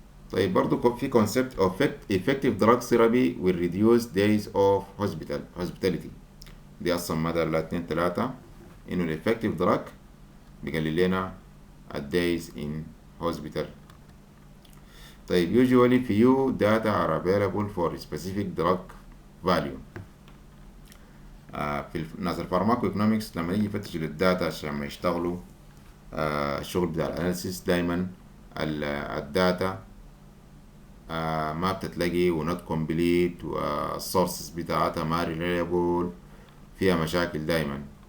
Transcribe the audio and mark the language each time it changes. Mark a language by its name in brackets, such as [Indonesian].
[Arabic] طيب برضو في [English] concept of effective drug therapy will reduce days of hospitality. [Arabic] دي أصلا مدى الاتنين تلاتة إنه ال effective drug بيقلل لنا [English] days in hospital. طيب usually few data are available for specific drug value. [Arabic] في ناس الفارماكويكونومكس لما يجي يفتشوا للداتا عشان ما يشتغلوا الشغل بتاع الاناليسيس دايما الداتا ما بتتلاقي ونوت كومبليت والسورسز بتاعتها ما ريليبل، فيها مشاكل دايما.